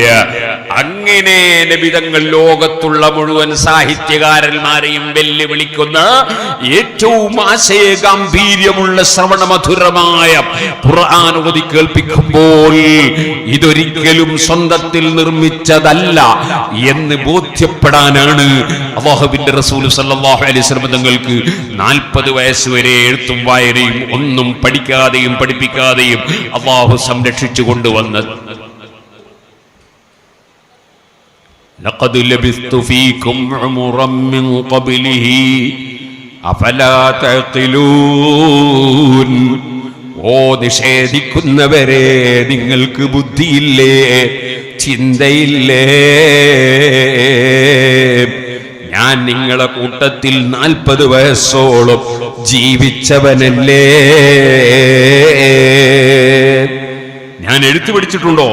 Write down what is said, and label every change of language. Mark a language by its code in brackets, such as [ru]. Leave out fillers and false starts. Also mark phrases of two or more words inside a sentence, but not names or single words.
[ml] അങ്ങനെ നബിതങ്ങൾ ലോകത്തുള്ള മുഴുവൻ സാഹിത്യകാരന്മാരെയും വെല്ലുവിളിക്കുന്ന ഏറ്റവും ആശയഗാംഭീര്യമുള്ള ശ്രവണമധുരമായ ഖുർആൻ ഓതി കേൾപ്പിക്കുമ്പോൾ ഇതൊരിക്കലും സ്വന്തത്തിൽ നിർമ്മിച്ചതല്ല എന്ന് ബോധ്യപ്പെടാനാണ് അല്ലാഹുവിന്റെ റസൂൽ [ar] صلى الله عليه وسلم [ml] തങ്ങൾക്ക് 40 വയസ്സുവരെ എഴുത്തും വായനയും ഒന്നും പഠിക്കാതെയും പഠിപ്പിക്കാതെയും അല്ലാഹു സംരക്ഷിച്ചു കൊണ്ടുവന്നത്. [ar] لقد لبثت فيكم عمرا من قبله أفلا تعقلون. [ml] ഓ നിഷേധിക്കുന്നവരെ, നിങ്ങൾക്ക് ബുദ്ധിയില്ലേ, ചിന്തയില്ലേ? ഞാൻ നിങ്ങളെ കൂട്ടത്തിൽ 40 വയസ്സോളം ജീവിച്ചവനല്ലേ? ഞാൻ എഴുത്ത് പഠിച്ചിട്ടുണ്ടോ?